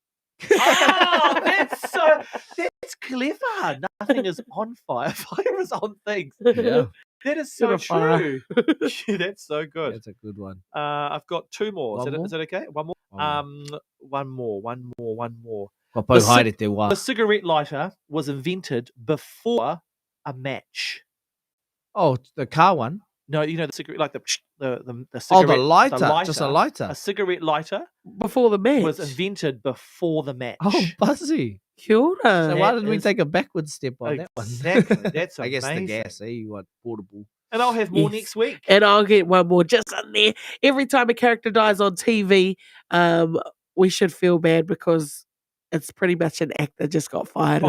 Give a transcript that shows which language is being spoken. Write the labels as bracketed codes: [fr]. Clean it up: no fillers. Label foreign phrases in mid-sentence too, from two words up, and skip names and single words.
[en] Oh, that's clever. Nothing is on fire. Fire is on things. Yeah. That is Bit so of fire. true. Yeah, that's so good. That's a good one. I've got 2 more. One more? Is that okay? One more. One more. [mi] Ka [en] The [mi] pau [en] ci- [mi] haere te wā. [en] The cigarette lighter was invented before a match. Oh, the car one? No, you know the cigarette, like the Oh, cigarette. the lighter. Just a lighter. A cigarette lighter Before the match. was invented before the match. Oh, Buzzy. [mi] Kia ora. [en] So why That didn't we is- take a backward step on that one? Exactly. That's I guess the amazing. gas, you want portable. And I'll have more Yes. next week. And I'll get one more just in there. Every time a character dies on TV, we should feel bad because it's pretty much an actor just got fired in